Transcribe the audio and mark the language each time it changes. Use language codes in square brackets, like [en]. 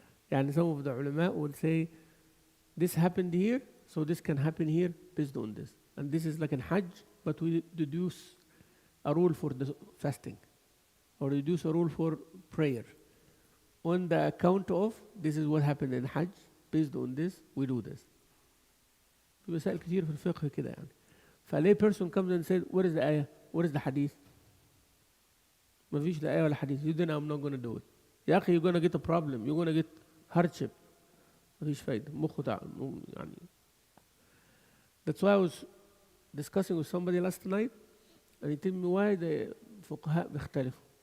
[en] يعني some of the ulama will say, this happened here, so this can happen here based on this. And this is like in Hajj, but we deduce a rule for the fasting. Or deduce a rule for prayer. On the account of, this is what happened in Hajj, based on this, we do this. [ar] في مسائل كتير في الفقه كده يعني. [en] فليه person comes and says, where is the ayah? Where is the hadith? [ar] ما فيش لا آية ولا حديث. [en] You then I'm not going to do it. يا أخي you're going to get a problem. You're going to get hardship. [ar] ما فيش فايدة. مخه يعني. [en] That's why I was discussing with somebody last night and he told me why the فقهاء [ar] بيختلفوا.